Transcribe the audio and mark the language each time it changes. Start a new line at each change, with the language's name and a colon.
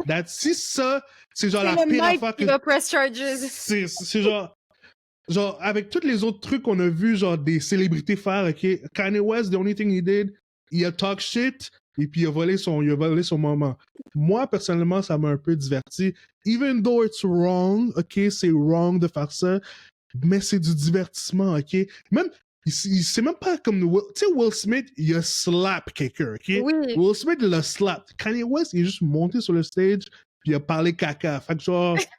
French: Si ça, c'est genre la pire affaire que... C'est le mic qui va press charges. C'est genre... Genre, avec tous les autres trucs qu'on a vu, genre des célébrités faire, ok? Kanye West, the only thing he did, il a talk shit, et puis il a volé son moment. Moi, personnellement, ça m'a un peu diverti.
English: Even though it's wrong, ok?
French: C'est wrong de faire ça, mais c'est du divertissement, ok? Même, c'est même pas comme... Tu sais, Will Smith, il a slap quelqu'un, ok? Oui. Will Smith, il a slap. Kanye West, il est juste monté sur le stage, puis il a parlé caca. Fait que genre...